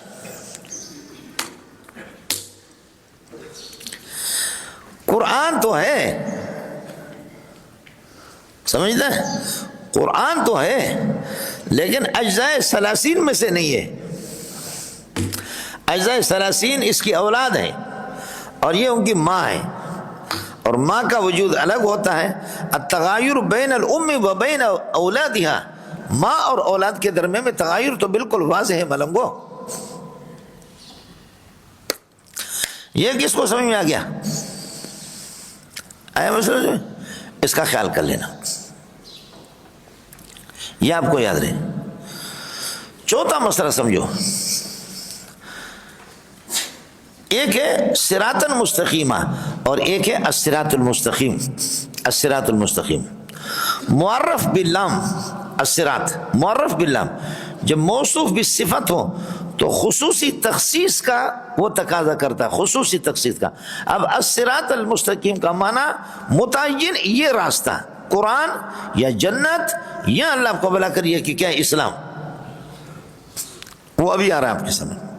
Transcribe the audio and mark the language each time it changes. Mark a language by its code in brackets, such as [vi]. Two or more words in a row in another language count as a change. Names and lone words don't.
[ur] قرآن تو ہے، سمجھتے ہیں؟ قرآن تو ہے لیکن اجزائے 30 میں سے نہیں ہے۔ اجزائے 30 اس کی اولاد ہے اور یہ ان کی ماں ہے، اور ماں کا وجود الگ ہوتا ہے. [ar] التغایر بین الام و بین اولادها، [ur] ماں اور اولاد کے درمیان میں تغایر تو بالکل واضح ہے ملنگو. یہ کس کو سمجھ میں آ گیا؟ آیا مسئلہ؟ جو اس کا خیال کر لینا، یہ آپ کو یاد رہے. چوتھا مسئلہ سمجھو، ایک ہے [ar] صراط المستقیمہ [ur] اور ایک ہے [ar] الصراط المستقیم. الصراط المستقیم معرف باللام، الصراط معرف باللام، [ur] جب موصوف بالصفت ہو تو خصوصی تخصیص کا وہ تقاضا کرتا ہے، خصوصی تخصیص کا. اب [ar] الصراط المستقیم [ur] کا معنی متعین یہ راستہ، قرآن یا جنت یا اللہ کو بلا کریے کہ کیا اسلام، وہ ابھی آ رہا ہے آپ کے سامنے.